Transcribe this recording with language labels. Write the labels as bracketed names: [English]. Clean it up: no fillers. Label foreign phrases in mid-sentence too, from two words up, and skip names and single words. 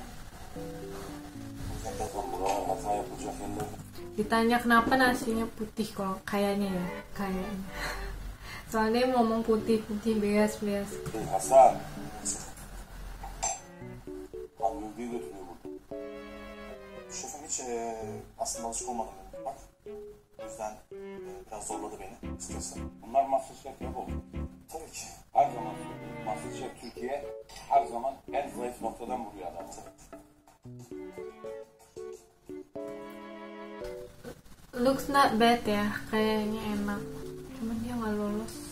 [Turkish] O yüzden biraz Buralar hata yapılacak yerler. [Indonesian] Ditanya kenapa nasinya putih kalau kayaknya ya, kayaknya. Soalnya dia ngomong putih-putih beyaz-beyaz. [Turkish] Hasan. Hamburger'i götürüyor burada. şefim hiç aslında alışık olmadım benim. Bak. O yüzden biraz zorladı beni açıkçası. Bunlar MasterChef yapalım. Tabii ki. Her zaman söylüyorum. MasterChef Türkiye her zaman en zayıf noktadan vuruyor adamı. [English] Looks not bad [Indonesian] ya, kayaknya enak. Cuman dia nggak lolos.